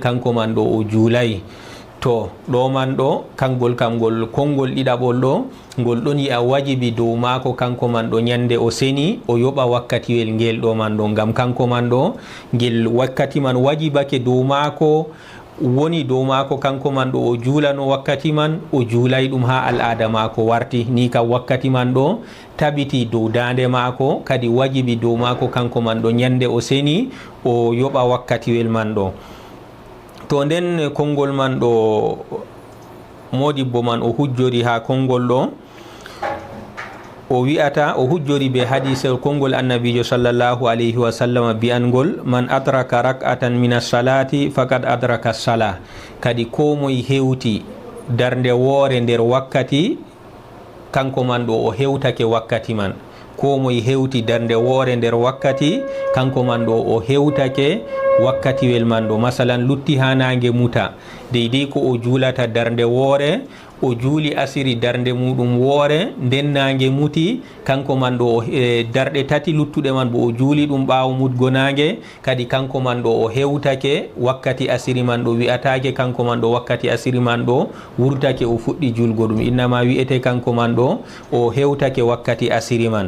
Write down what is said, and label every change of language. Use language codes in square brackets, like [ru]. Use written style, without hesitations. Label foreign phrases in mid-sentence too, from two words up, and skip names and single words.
[ff] kanko man ɗo o juulay to ɗo man ɗo kangol kam ngol konngol ɗiɗaɓol ɗo ngol ɗon yi'a wajibi dow mako kanko man ɗo nyande o seni o yoɓa wakkatiwel ngel ɗo man ɗo ngam kanko man ɗo ngel wakkati man wajibake dow mako woni dow mako kanko man ɗo o juulano wakkati man o juulay ɗum ha al'ada mako warti ni kam wakkati man ɗo tabiti dow dande mako kadi wajibi dow mako kanko man ɗo nyande o seni o yoɓa wakkatiwel man ɗo. To nden konngol man ɗo modibbo man o hujjori ha konngol ɗo o wi'ata o hujjori be hadise konngol annabijo [ar] صلى الله عليه وسلم [ff] biyangol [ar] من أدرك ركعة من الصلاة فقد أدرك الصلاة [ff] kadi ko moye hewti darnde woore nder wakkati kanko man ɗo o hewtake wakkati man ko moye hewti darnde woore nder wakkati kanko man ɗo o hewtake wakkatiwel man ɗo. Masalan lutti ha nange muta deydey ko o juulata darnde woore, o juuli asiri darnde muɗum woore, nden nange muti kanko man ɗo darɗe tati luttuɗe man bo o juuli ɗum ɓaawo mutgo nange, kadi kanko man ɗo o hewtake wakkati asiri man ɗo wi'atake kanko man ɗo wakkati asiri man ɗo wurtake o fuɗɗi julgo ɗum, innama wi'ete kanko man ɗo o hewtake wakkati asiri man.